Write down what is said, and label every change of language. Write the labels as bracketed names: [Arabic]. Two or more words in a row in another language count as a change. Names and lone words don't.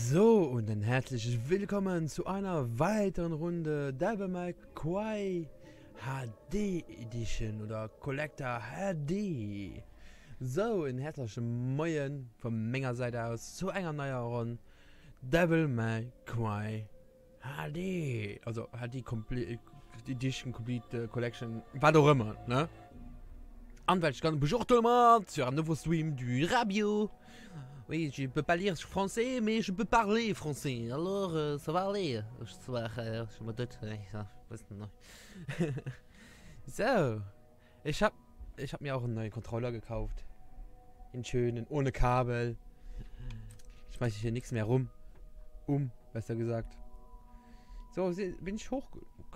[German] So, und ein herzliches Willkommen zu einer weiteren Runde Devil May Cry HD Edition oder Collector HD. So, ein herzliches Moin von meiner Seite aus zu einer neuen Runde Devil May Cry HD. Also HD Complete Edition, Complete Collection, was auch immer, ne? [French] En fait, je gagne bonjour tout le monde sur un nouveau stream du Rabio. Oui, je peux pas lire français, mais je peux parler français. Alors, ça va aller. Je me doute. [German] So, ich hab mir auch einen neuen Controller gekauft. In schönen, ohne Kabel. Schmeiß ich hier nichts mehr rum. Besser gesagt. So, bin ich hoch genug?